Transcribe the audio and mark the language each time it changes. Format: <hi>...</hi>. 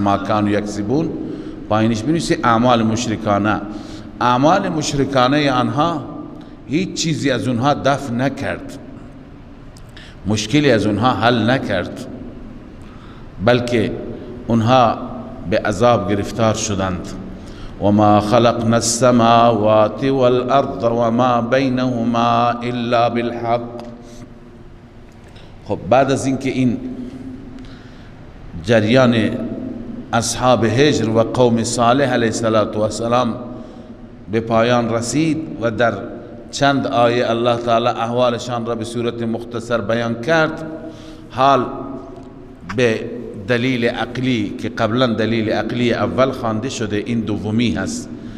<ar>ما كانوا یکسبون</ar> <fa>پایینش بنویسی اعمال مشرکانه. اعمال مشرکانه آنها هیچ چیزی از اونها دفع نکرد، مشکلی از اونها حل نکرد، بلکه اونها به عذاب گرفتار شدند.</fa> <ar>وما خلقنا السماوات والارض وما بینهما الا بالحق.</ar> <fa>خب بعد از اینکه این جریان اصحاب هجر و قوم صالح علیه السلام به پایان رسید و در چند آیه الله تعالی احوالشان را به صورت مختصر بیان کرد، حال به دلیل عقلی که قبلا دلیل عقلی اول خوانده شده، این دومی هست.</fa>